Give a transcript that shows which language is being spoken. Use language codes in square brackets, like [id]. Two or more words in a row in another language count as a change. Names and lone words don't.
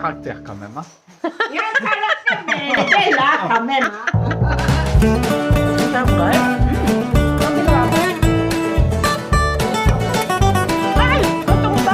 [fr] faire quand même. Hein. [tl] Yan talaga, Mel, [fr] quand même. [tl] Ay! Totoo ba?